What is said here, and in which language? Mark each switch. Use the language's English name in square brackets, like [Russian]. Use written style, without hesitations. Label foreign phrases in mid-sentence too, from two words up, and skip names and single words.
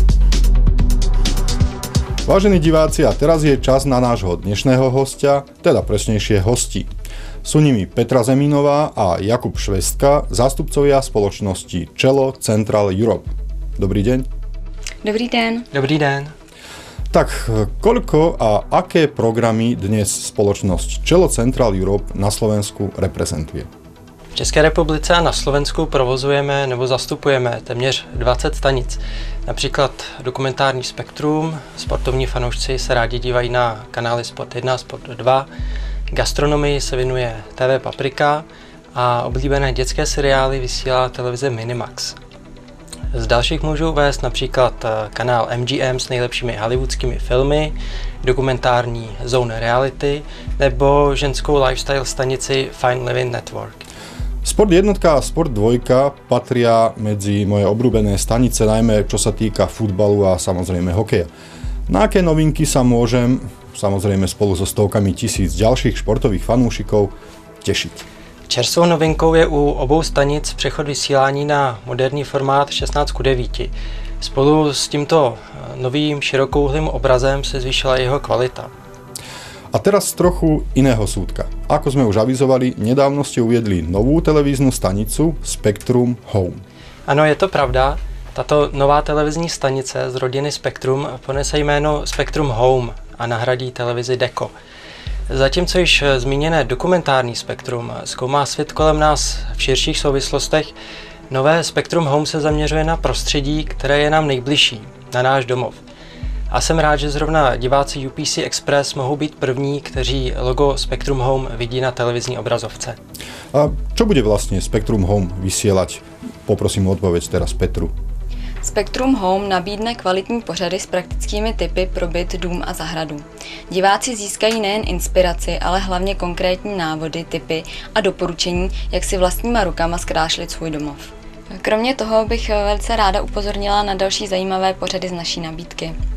[Slovak] Vážení diváci, a teraz je čas na nášho dnešného hostia, teda presnejšie hostí. Sú nimi Petra Zemínová a Jakub Švestka, zástupcovia spoločnosti Cello Central Europe. Dobrý deň. [Czech] Dobrý den. Dobrý den. [Slovak] Tak, koľko a aké programy dnes spoločnosť Cello Central Europe na Slovensku reprezentuje? [Czech] V České republice a na Slovensku provozujeme nebo zastupujeme téměř 20 stanic. Například dokumentární Spektrum, sportovní fanoušci se rádi dívají na kanály Sport 1 a Sport 2, gastronomii se věnuje TV Paprika a oblíbené dětské seriály vysílá televize Minimax. Z dalších můžu uvést například kanál MGM s nejlepšími hollywoodskými filmy, dokumentární Zone Reality nebo ženskou lifestyle stanici Fine Living Network. [Slovak] Sport 1 a Sport 2 patria medzi moje obľúbené stanice, najmä čo sa týka futbalu a samozrejme hokeja. Na aké novinky sa môžem, samozrejme spolu so stovkami tisíc ďalších športových fanúšikov, tešiť? [Czech] Čerstvou novinkou je u obou stanic přechod vysílání na moderní formát 16:9. Spolu s tímto novým širokouhlým obrazem se zvýšila jeho kvalita. [Slovak] A teraz trochu iného súdka. Ako sme už avizovali, nedávno ste uviedli novú televíznu stanicu Spectrum Home. [Czech] Ano, je to pravda. Tato nová televizní stanice z rodiny Spektrum ponese jméno Spectrum Home a nahradí televizi Deco. Zatímco již zmíněné dokumentární Spektrum zkoumá svět kolem nás v širších souvislostech, nové Spectrum Home se zaměřuje na prostředí, které je nám nejbližší, na náš domov. A jsem rád, že zrovna diváci UPC Express mohou být první, kteří logo Spectrum Home vidí na televizní obrazovce. [Slovak] A čo bude vlastne Spectrum Home vysielať? Poprosím o odpoveď teraz Petru. [Czech] Spektrum Home nabídne kvalitní pořady s praktickými tipy pro byt, dům a zahradu. Diváci získají nejen inspiraci, ale hlavně konkrétní návody, tipy a doporučení, jak si vlastníma rukama zkrášlit svůj domov. Kromě toho bych velice ráda upozornila na další zajímavé pořady z naší nabídky.